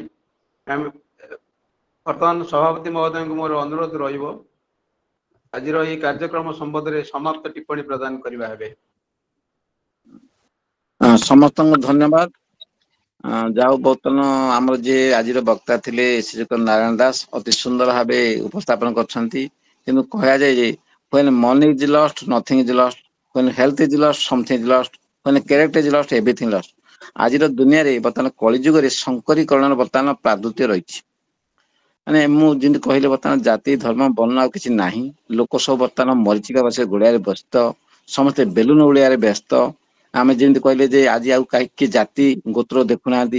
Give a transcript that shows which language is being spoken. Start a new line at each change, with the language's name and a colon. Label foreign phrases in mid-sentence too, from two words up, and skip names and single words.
Odia: ଆମେ ବର୍ତ୍ତମାନ ସଭାପତି ମହୋଦୟଙ୍କୁ ମୋର ଅନୁରୋଧ ରହିବ ଆଜିର ଏହି କାର୍ଯ୍ୟକ୍ରମ ସମ୍ବନ୍ଧରେ ସମାପ୍ତ ଟିପ୍ପଣୀ ପ୍ରଦାନ କରିବା ହେବେ। ସମସ୍ତଙ୍କୁ ଧନ୍ୟବାଦ। ଯାଉ ବର୍ତ୍ତମାନ ଆମର ଯିଏ ଆଜିର ବକ୍ତା ଥିଲେ ଶ୍ରୀଯୁକ୍ତ ନାରାୟଣ ଦାସ ଅତି ସୁନ୍ଦର ଭାବେ ଉପସ୍ଥାପନ କରିଛନ୍ତି। କିନ୍ତୁ କୁହାଯାଏ ଯେ
English: when money is lost nothing is lost, when health is lost something is lost, when character is lost everything lost।
Odia: ଆଜିର ଦୁନିଆରେ ବର୍ତ୍ତମାନ କଳିଯୁଗରେ ଶଙ୍କରୀକରଣର ବର୍ତ୍ତମାନ ପ୍ରାଦୁର୍ଯ୍ୟ ରହିଛି। ମାନେ ମୁଁ ଯେମିତି କହିଲେ ବର୍ତ୍ତମାନ ଜାତି ଧର୍ମ ବର୍ଣ୍ଣ ଆଉ କିଛି ନାହିଁ। ଲୋକ ସବୁ ବର୍ତ୍ତମାନ ମରିଚିକା ବସେ ଗୋଡିଆରେ ବ୍ୟସ୍ତ, ସମସ୍ତେ ବେଲୁନ ଓଳିଆରେ ବ୍ୟସ୍ତ। ଆମେ ଯେମିତି କହିଲେ ଯେ ଆଜି ଆଉ କାହିଁ କିଏ ଜାତି ଗୋତ୍ର ଦେଖୁନାହାନ୍ତି।